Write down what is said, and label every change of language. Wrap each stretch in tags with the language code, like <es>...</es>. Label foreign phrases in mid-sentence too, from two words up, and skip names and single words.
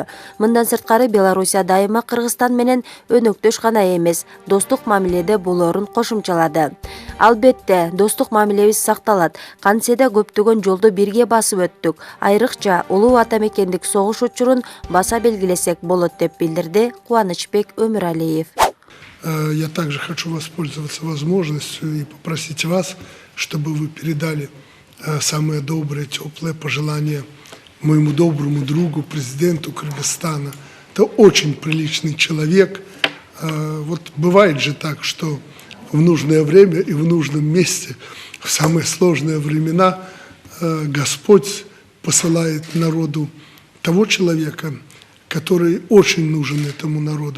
<ky>Мындан сырткары Белоруссия дайыма Кыргызстан менен өнөктөш гана эмес, достук мамиледе болоорун кошумчалады. Албетте, достук мамилебиз сакталат. Кантсе да көптөгөн жолду бирге басып өттүк. Айрыкча улуу ата мекендик согуш учурун баса белгилесек болот деп билдирди Кубанычбек Өмүралиев.</ky> <ru>Я также хочу воспользоваться возможностью и попросить вас, чтобы вы передали самые добрые, теплые пожелания моему доброму другу, президенту Кыргызстана. Это очень приличный человек. Вот бывает же так, что в нужное время и в нужном месте, в самые сложные времена, Господь посылает народу того человека, который очень нужен этому народу.</ru>